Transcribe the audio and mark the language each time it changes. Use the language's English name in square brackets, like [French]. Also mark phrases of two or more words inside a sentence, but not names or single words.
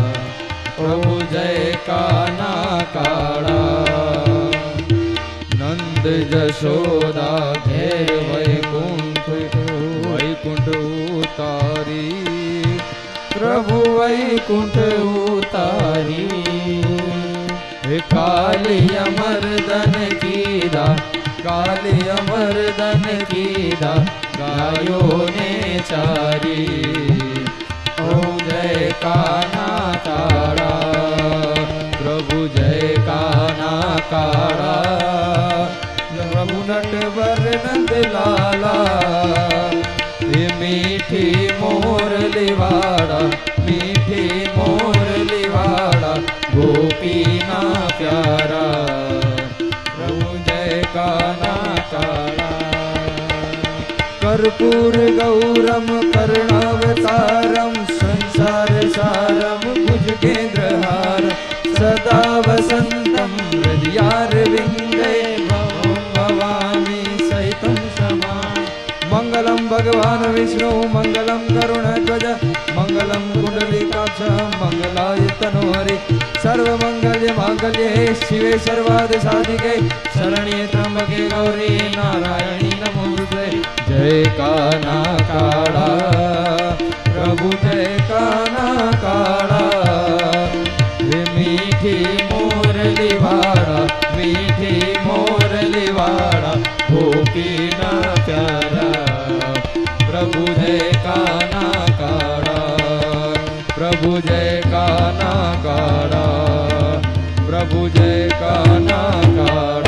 [Gujarati] પ્રભુ જય કાના કાળા. નંદ જશોદા ઘેર વૈકુંઠ, વૈકુંઠ ઉતારી. પ્રભુ વૈકુંઠ ઉતારી. હે કાલી અમરદન કીધા, કાલી અમરદન કીધા, ગાયો ને ચારી। ઓમ જય કાન્હા કાળા, પ્રભુ જય કાન્હા કાળા, પ્રભુ નટવર નંદ લાલા, યે મીઠી મોરલી વાળા, મીઠી મોરલી વાળા, ગોપી ના પ્યારા, પ્રભુ જય કાન્હા કાળા। [Sanskrit] कर्पूर गौरम करुणावतारम, संसार सारम भुजगेन्द्रहार, सदा वसंतम हृदयारविंदे, भवामी सहितं समान। मंगलम भगवान विष्णु मंगलम करुणध्वज, मंगलम कुंडलिकाक्ष, मंगलाय तनोहरि, सर्वमंगल्य मांगल्ये शिवे सर्वार्थ साधिके, शरण्ये त्र्यंबके गौरी नारायणी नमोस्तुते। [Gujarati] જય કાન્હા કાળા, પ્રભુ જય કાન્હા કાળા, હે મીઠી મોરલી વાળા, મીઠી મોરલી વાળા, ગોપી ના પ્યારા, પ્રભુ જય કાન્હા કાળા, પ્રભુ જય કાન્હા કાળા, પ્રભુ જય કાન્હા કાળા।